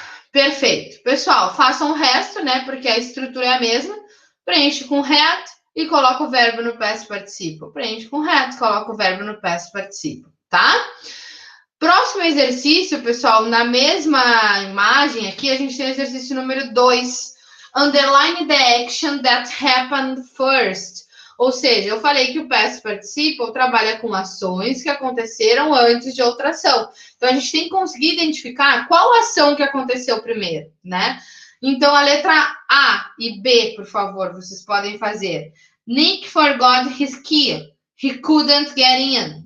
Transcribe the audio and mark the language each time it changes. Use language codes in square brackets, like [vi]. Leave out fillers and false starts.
[pt] Perfeito. Pessoal, façam o resto, né, porque a estrutura é a mesma, preenche com had e coloca o verbo no past participle. Preenche com had, coloca o verbo no past participle, tá? Próximo exercício, pessoal, na mesma imagem aqui, a gente tem o exercício número 2. [en] Underline the action that happened first. [pt] Ou seja, eu falei que o past participle trabalha com ações que aconteceram antes de outra ação. Então, a gente tem que conseguir identificar qual ação que aconteceu primeiro, né? Então, a letra A e B, por favor, vocês podem fazer. [en] Nick forgot his key. He couldn't get in.